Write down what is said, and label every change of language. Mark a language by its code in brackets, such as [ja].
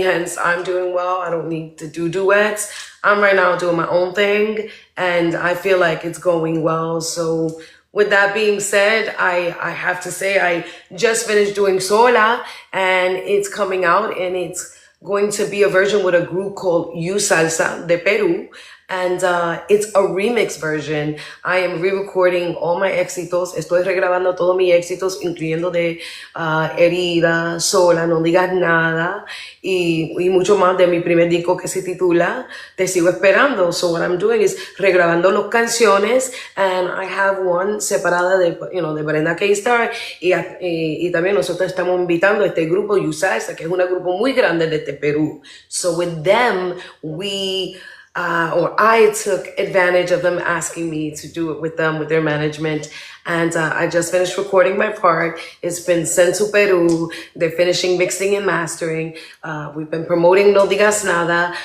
[en] Hence, I'm doing well. I don't need to do duets. I'm right now doing my own thing, and I feel like it's going well. So, with that being said, I have to say I just finished doing Sola, and it's coming out, and it's going to be a version with a group called You Salsa de Peru. And it's a remix version. I am re-recording all my éxitos. [es] Estoy regrabando todos mis éxitos, incluyendo de Herida, Sola, No Digas Nada, y mucho más de mi primer disco que se titula Te Sigo Esperando. [en] So what I'm doing is [es] regrabando las canciones, [en] and I have one [es] separada de, [en] you know, [es] de Brenda K, Starr, y también nosotros estamos invitando a este grupo Yusalsa, que es un grupo muy grande desde Perú. [en] So with them, or I took advantage of them asking me to do it with them, with their management. And I just finished recording my part. It's been sent to Peru. They're finishing mixing and mastering. We've been promoting No Digas Nada.